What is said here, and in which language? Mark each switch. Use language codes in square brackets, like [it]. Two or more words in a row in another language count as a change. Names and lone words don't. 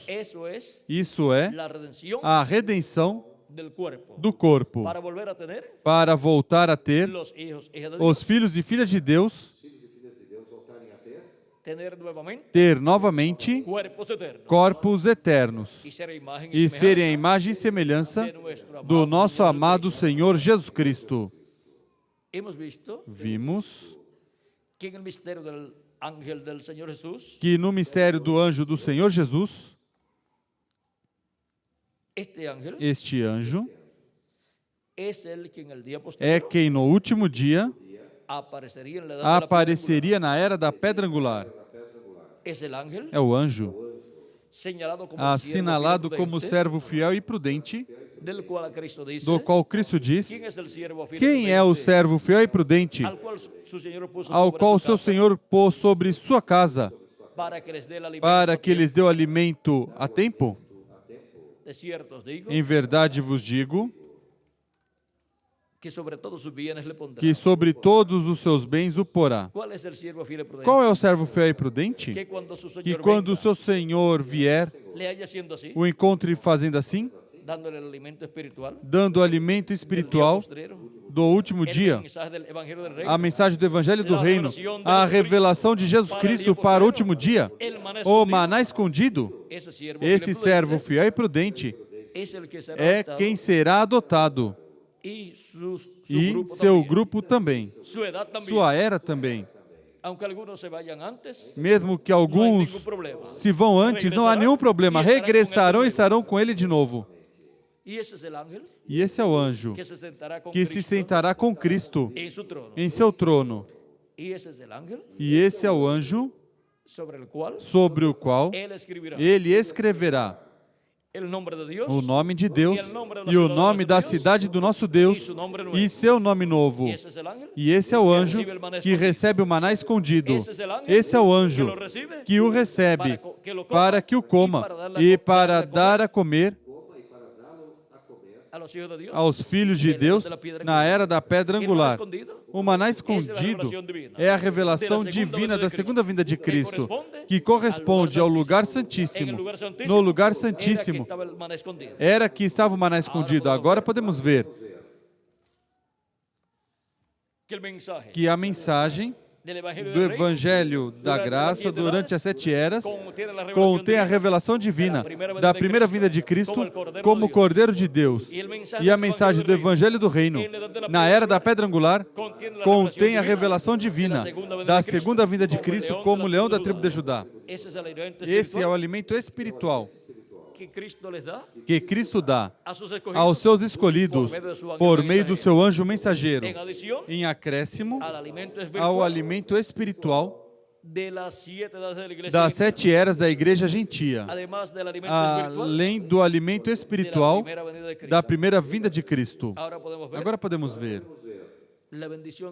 [es] Eso es [pt] Isso é [es] la redención [pt] a redenção [es] del cuerpo. [pt] do corpo, [es] Para volver a tener [pt] para voltar a ter [es] los hijos, hijas de [pt] os [es] Dios. [pt] filhos e filhas de Deus, [es] Tener nuevamente [pt] ter novamente [es] cuerpos eternos. [pt] corpos eternos [es] Y ser a imagen [pt] e serem a [es] semejanza [pt] imagem e semelhança [es] de nuestro [pt] do [es] amado [pt] nosso [es] Señor [pt] amado [es] Jesucristo. [pt] Senhor Jesus Cristo. [es] Hemos visto [pt] Vimos [es] que en el misterio del ángel del Señor Jesús, [pt] que no mistério do anjo do Senhor Jesus, [es] este ángel [pt] este anjo [es] es el que en el día [pt] é [es] posterior [pt] quem no último dia [es] aparecería en la edad de la piedra [pt] apareceria na era da pedra angular. [es] angular. Es el ángel [pt] É o anjo [es] señalado como [pt] assinalado [es] siervo fiel y [pt] como [es] prudente, [pt] servo fiel e prudente, [es] del cual a Cristo dice, [pt] do qual Cristo diz: [es] ¿quién es el siervo fiel y [pt] quem é o [es] prudente [pt] servo fiel e prudente, [es] al cual su Señor puso [pt] ao [es] sobre [pt] qual [es] su [pt] seu [es] casa [pt] Senhor pôs sobre sua casa, [es] para que les dé el alimento [pt] para a que lhes [es] tiempo? [pt] dê o alimento a tempo? [es] De cierto os digo [pt] Em verdade vos digo [es] que sobre todos sus bienes le pondrá. [pt] que sobre todos os seus bens o porá. [es] ¿Cuál es el siervo fiel y prudente? [pt] Qual é o servo fiel e prudente? [es] Que cuando su [pt] Que [es] Señor [pt] quando o [es] venga, [pt] seu Senhor vier, [es] le haya siendo así, [pt] o encontre fazendo assim, [es] dándole el alimento espiritual, [pt] dando alimento [es] del día [pt] espiritual [es] postrero, [pt] do último [es] el [pt] dia, [es] mensaje del Evangelio del Reino, [pt] a mensagem do Evangelho do Reino, a revelação de Jesus Cristo para o último dia, [es] el maná [pt] o [es] escondido, [pt] maná escondido. [es] ese siervo fiel y [pt] Esse [es] prudente [pt] servo fiel e prudente [es] es el que será [pt] é [es] adoptado, [pt] quem será adotado, [es] y su [pt] e [es] grupo [pt] seu [es] también, [pt] grupo também, [es] su edad también, [pt] sua era também. [es] aunque algunos se vayan antes, [pt] Mesmo que [es] no hay [pt] alguns [es] ningún problema. [pt] se vão antes, não há nenhum problema, regressarão e estarão com ele de novo. [es] Y ese es el ángel [pt] E esse é o anjo [es] que se sentará con [pt] que se [es] Cristo [pt] sentará com Cristo [es] en su trono. [pt] em seu trono. [es] Y ese es el ángel [pt] E esse é o anjo [es] sobre el cual [pt] sobre o qual [es] él escribirá [pt] ele escreverá [es] el nombre de Dios [pt] o nome de Deus e o nome da cidade do nosso [es] y [pt] Deus [es] su nombre nuevo. [pt] e seu nome novo. [es] Y ese es el ángel [pt] E esse é o anjo que recebe o maná escondido. Esse é o anjo [es] que lo recibe [pt] que o recebe [es] que lo coma [pt] para que o coma e para dar a comer [es] a los hijos de Dios [pt] aos filhos de Deus na era da pedra angular. O maná escondido é a revelação divina da segunda vinda de Cristo, que corresponde ao lugar santíssimo. No lugar santíssimo [es] estaba el maná escondido. [pt] era que estava o maná escondido. Agora podemos ver [es] Que el mensaje [pt] que a mensagem [es] del evangelio [pt] do [es] del reino [pt] Evangelho da Graça durante as 7 eras contém contém a revelação divina da primeira vinda de Cristo como o Cordeiro de Deus. E a mensagem do Evangelho do Reino na era da pedra angular contém a revelação divina da segunda vinda de Cristo como o leão da tribo de Judá. [es] Ese es el alimento [pt] Esse é o [es] espiritual [pt] alimento espiritual [es] que Cristo les dá [pt] que Cristo dá [es] a sus escogidos [pt] aos seus escolhidos por meio do seu anjo mensageiro, [es] en adición [pt] em acréscimo [es] al alimento [pt] ao [es] espiritual [pt] alimento espiritual [es] de las 7 edades de la iglesia [pt] das [es] gentil. [pt] 7 eras da igreja gentia, [es] Además del alimento espiritual [pt] além do alimento [es] de la [pt] espiritual [es] primera venida de Cristo. [pt] da primeira vinda de Cristo. [es] Ahora podemos ver [pt] Agora podemos ver [es] la bendición